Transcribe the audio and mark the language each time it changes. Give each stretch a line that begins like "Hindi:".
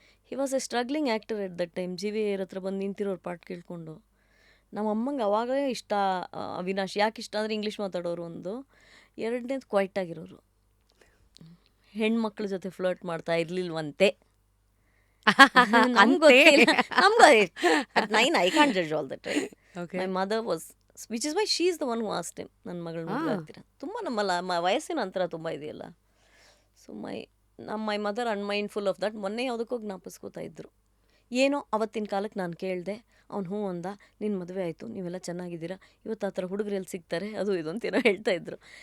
English: He was a struggling actor at that time. GVR
Kannada: ಹತ್ರ ಬಂದು ನಿಂತಿರೋರು ಪಾಠ ಕೇಳಿಕೊಂಡು. ನಮ್ಮ ಅಮ್ಮಂಗೆ ಅವಾಗಲೇ ಇಷ್ಟ ಅವಿನಾಶ್. ಯಾಕೆ ಇಷ್ಟ ಅಂದರೆ ಇಂಗ್ಲೀಷ್ ಮಾತಾಡೋರು ಒಂದು, ಎರಡನೇದು ಕ್ವೈಟಾಗಿರೋರು, ಹೆಣ್ಮಕ್ಳ ಜೊತೆ ಫ್ಲರ್ಟ್ ಮಾಡ್ತಾ ಇರಲಿಲ್ವಂತೆ. ನಮ್ಗೆ ಗೊತ್ತಿಲ್ಲ, ನಮ್ಗೆ
English: at 9 I can't judge all that, right? My mother was, which is why she is the one who asked him,
Kannada: ನನ್ನ ಮಗಳು ಮದುವೆ ಆಗ್ತೀರಾ. ತುಂಬ ನಮ್ಮಲ್ಲ ವಯಸ್ಸಿನ ಅಂತರ ತುಂಬ ಇದೆಯಲ್ಲ.
English: So my mother unmindful of that.
Kannada: ಮೊನ್ನೆ ಯಾವುದಕ್ಕೋ ಜ್ಞಾಪಿಸ್ಕೋತಾ ಇದ್ರು. ಏನೋ ಅವತ್ತಿನ ಕಾಲಕ್ಕೆ ನಾನು ಕೇಳಿದೆ, ಅವ್ನು ಹ್ಞೂ ಅಂದ, ನಿನ್ನ ಮದುವೆ ಆಯಿತು, ನೀವೆಲ್ಲ ಚೆನ್ನಾಗಿದ್ದೀರಾ, ಇವತ್ತು ಆ ಥರ ಹುಡುಗರೆಲ್ಲಿ ಸಿಗ್ತಾರೆ, ಅದು ಇದು ಅಂತೇನೋ ಹೇಳ್ತಾಯಿದ್ರು.